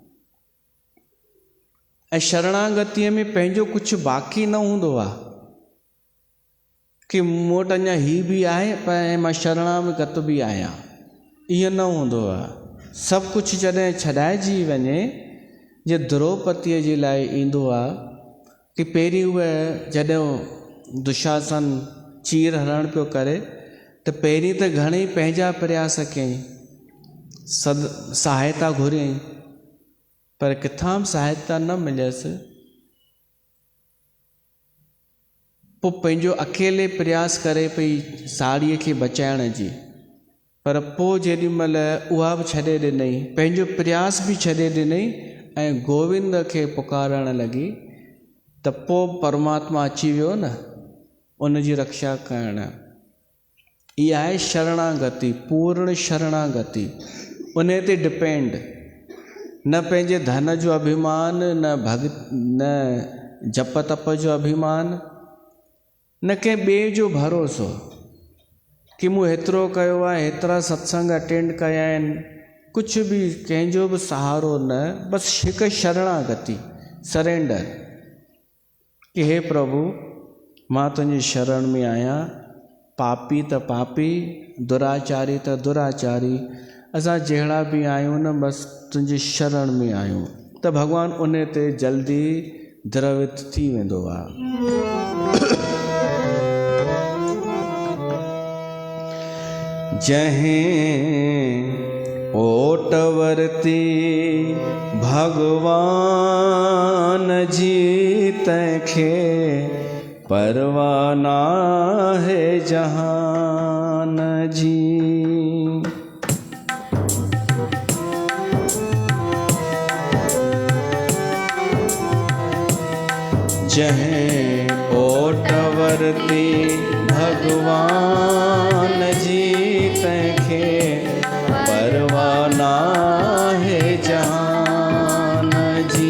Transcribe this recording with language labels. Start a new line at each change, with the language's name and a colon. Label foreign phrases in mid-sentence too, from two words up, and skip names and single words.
Sindhi: ऐं शरणागतिअ में पंहिंजो कुझु बाक़ी न हूंदो आहे कि मूं वटि अञा हीअ बि आहे पर मां शरणागत बि आहियां, इहो न हूंदो आहे। सभु कुझु जॾहिं छॾाइजी वञे, जे द्रौपदीअ जे लाइ ईंदो आहे कि पहिरीं उहे जॾहिं दुशासन चीर हरण पियो करे त पहिरीं त घणेई पंहिंजा प्रयास कयईं, सहायता घुरियईं, पर किथां बि सहायता न मिलियसि। पोइ पंहिंजो अकेले प्रयास करे पई साड़ीअ खे बचाइण जी, पर पोइ जेॾी महिल उहा बि छॾे ॾिनई, पंहिंजो प्रयास बि छॾे ॾिनई ऐं गोविंद खे पुकारण लॻी, त पोइ परमात्मा अची वियो न उन जी रक्षा करण। इहा आहे शरणागति, पूर्ण शरणागति। उन ते डिपेंड, न पंहिंजे धन जो अभिमान, न जप तप जो अभिमान, न कंहिं ॿिए जो भरोसो कि मूं हेतिरो कयो आहे, हेतिरा सत्संग अटेंड कया आहिनि, कुझु बि कंहिंजो बि सहारो न, बसि हिकु शरणागति, सरेंडर कि हे प्रभु मां तुंहिंजी शरण में आहियां, पापी त पापी, दुराचारी त दुराचारी, असां जहिड़ा बि आहियूं न बसि तुंहिंजी शरण में आहियूं। त भॻवानु उन ते जल्दी द्रवित थी वेंदो आहे। जहें ओट वरती भगवान जी तंहिंखे परवाना है जहान जी। जहें ओट वरती भगवान जी तंहिंखे परवाना है जहान जी।